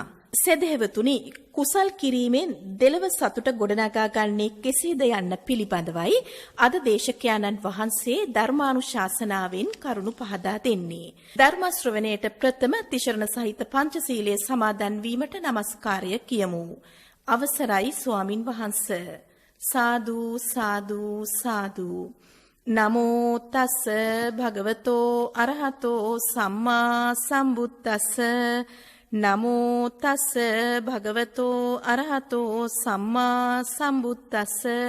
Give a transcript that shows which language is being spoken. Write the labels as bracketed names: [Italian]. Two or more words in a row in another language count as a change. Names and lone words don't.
[Sinhala] සදහෙවතුනි, කුසල් කිරීමෙන් දෙලව සතුට ගොඩනගා ගන්නේ කෙසේද යන්න පිළිබඳවයි අද දේශකයන්න් වහන්සේ ධර්මානුශාසනාවෙන් කරුණු පහදා දෙන්නේ. ධර්ම ශ්‍රවණයට ප්‍රථම තිශරණ සහිත පංචශීලයේ සමාදන් වීමට নমස්කාරය කියමු. අවසරයි ස්වාමින් වහන්සේ. සාදු සාදු සාදු. [Pali] නමෝ තස් භගවතෝ අරහතෝ සම්මා සම්බුද්දස්ස. නමෝ තස් භගවතෝ අරහතෝ සම්මා සම්බුද්දස්ස.